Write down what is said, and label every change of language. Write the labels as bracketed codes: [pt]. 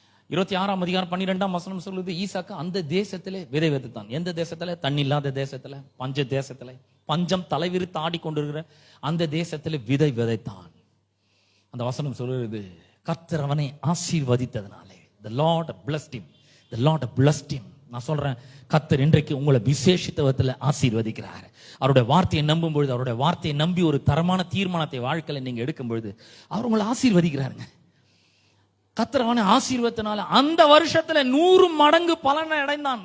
[ta] 26ஆம் அதிகாரம் 12ஆம் வசனம் சொல்லுது, ஈசாக்கு அந்த தேசத்திலே விதை விதைத்தான். எந்த தேசத்துல? தண்ணி இல்லாத தேசத்துல, பஞ்ச தேசத்துல, பஞ்சம் தலைவிரித்து ஆடிக்கொண்டிருக்கிற அந்த தேசத்துல விதை விதைத்தான். அந்த வசனம் சொல்லுறது, கர்த்தர் அவனை ஆசீர்வதித்ததனாலே, [en] the Lord blessed him, the Lord blessed him [ta] நான் சொல்றேன், கர்த்தர் இன்றைக்கு உங்களை விசேஷித்த விதத்துல ஆசீர்வதிக்கிறார். அவருடைய வார்த்தையை நம்பும் பொழுது, அவருடைய வார்த்தையை நம்பி ஒரு தரமான தீர்மானத்தை வாழ்க்கையில நீங்க எடுக்கும் பொழுது அவர் உங்களை ஆசீர்வதிக்கிறாருங்க. கர்த்தர் அவனை ஆசீர்வத்தினால அந்த வருஷத்துல 100 மடங்கு பலனை அடைந்தான்.